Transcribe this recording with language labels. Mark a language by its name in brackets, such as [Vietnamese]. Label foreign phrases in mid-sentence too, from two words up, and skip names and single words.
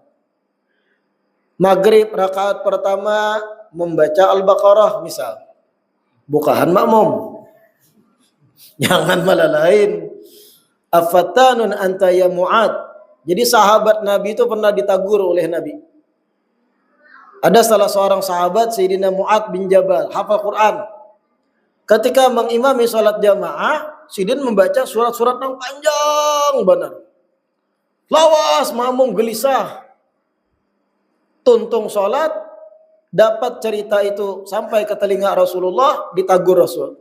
[Indonesian] Maghrib rakaat pertama membaca Al-Baqarah misal. Bukan makmum. Jangan malah lain. [Arabic] Afatanun anta ya Mu'ad. [Indonesian] Jadi sahabat Nabi itu pernah ditagur oleh Nabi. Ada salah seorang sahabat Sayyidina Mu'ad bin Jabal, hafal Quran. Ketika mengimami salat jamaah, Sidin membaca surat-surat yang panjang benar. [Banjar] Lawas makmum gelisah. Tuntung salat, dapat cerita itu sampai ke telinga Rasulullah, ditagur Rasul.